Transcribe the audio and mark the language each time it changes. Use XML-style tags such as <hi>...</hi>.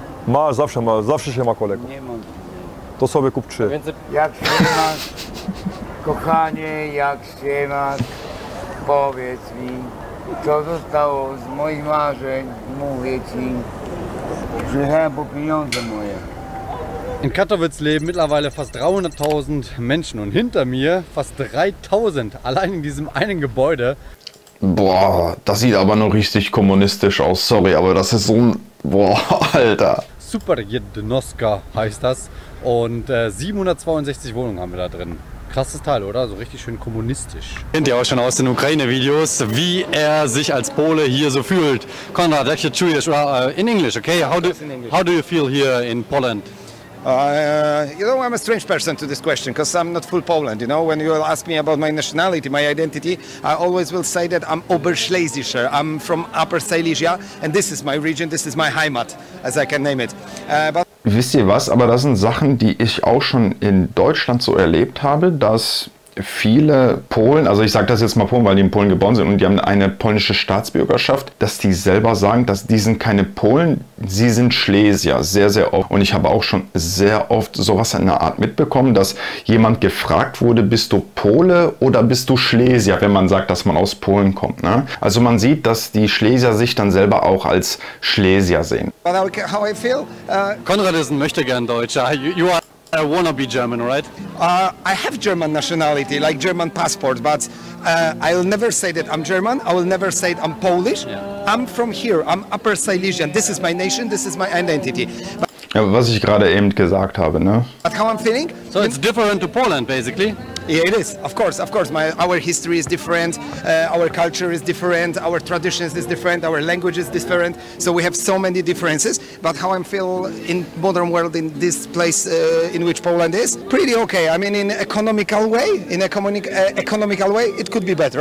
<pl>Masz, zawsze się ma kolegów. Nie mam. To sobie kup 3. Jak się masz, kochanie, jak się masz, powiedz mi, co zostało z moich marzeń, mówię ci, przyjechałem po pieniądze moje.</pl> <de>In Katowice leben mittlerweile fast 300.000 Menschen und hinter mir fast 3.000, allein in diesem einen Gebäude. Boah, das sieht aber noch richtig kommunistisch aus, sorry, aber das ist so ein... Boah, Alter. Superjednoska heißt das und 762 Wohnungen haben wir da drin. Krasses Teil, oder? So richtig schön kommunistisch. Kennt ihr auch schon aus den Ukraine-Videos, wie er sich als Pole hier so fühlt. Konrad,</de> <pl>jak się czujesz?</pl> <en>In English, okay? How do you feel here in Poland? You know, I'm a strange person to this question because I'm not full Poland. You know, when you ask me about my nationality, my identity, I always will say that I'm Oberschlesischer. I'm from Upper Silesia, and this is my region, this is my Heimat, as I can name it.</en> <de>Wisst ihr was? Aber das sind Sachen, die ich auch schon in Deutschland so erlebt habe, dass viele Polen, also ich sage das jetzt mal Polen, weil die in Polen geboren sind und die haben eine polnische Staatsbürgerschaft, dass die selber sagen, dass die sind keine Polen, sie sind Schlesier, sehr, sehr oft. Und ich habe auch schon sehr oft sowas in der Art mitbekommen, dass jemand gefragt wurde, bist du Pole oder bist du Schlesier, wenn man sagt, dass man aus Polen kommt. Ne? Also man sieht, dass die Schlesier sich dann selber auch als Schlesier sehen.</de> <en>How I feel?</en> <de>Konrad ist ein Möchtegern-Deutscher.</de> <en>You are a wannabe German, right? I have German nationality, like German passport, but I will never say that I'm German. I will never say that I'm Polish. Yeah. I'm from here. I'm Upper Silesian. This is my nation. This is my identity.</en> <de>Ja, was ich gerade eben gesagt habe, ne?</de> <en>But how I'm feeling? So it's different to Poland, basically. Yeah, it is. Of course. Our history is different. Our culture is different. Our traditions is different. Our language is different. So we have so many differences. But how I feel in modern world, in this place in which Poland is, pretty okay. I mean, in economical way, economical way, it could be better.</en>